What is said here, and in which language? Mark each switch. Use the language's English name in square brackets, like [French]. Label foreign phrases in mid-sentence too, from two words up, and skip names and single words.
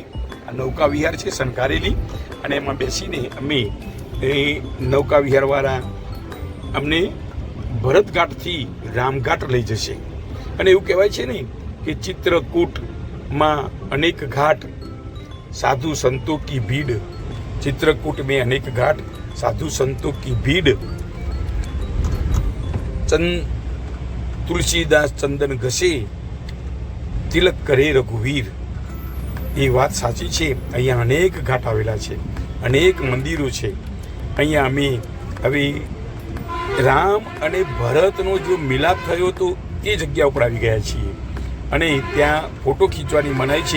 [Gujarati] આ નૌકા વિહાર છે શણગારેલી અને એમાં બેસીને અમે એ નૌકા વિહારવાળા અમને ભરતઘાટથી રામઘાટ લઈ જશે. અને એવું કહેવાય છે ને કે ચિત્રકૂટમાં [Hindi] अनेक घाट साधु संतों की भीड़, चित्रकूट में अनेक घाट साधु संतों की भीड़, तुलसीदास चंदन घसे तिलक करे रघुवीर. [Gujarati] એ વાત સાચી છે. અહીંયા અનેક ઘાટ આવેલા છે, અનેક મંદિરો છે. અહીંયા અમે હવે રામ અને ભરતનો જો મિલાપ થયો તો એ જગ્યા ઉપર આવી ગયા છીએ અને ત્યાં ફોટો ખીંચવાની મનાઈ છે.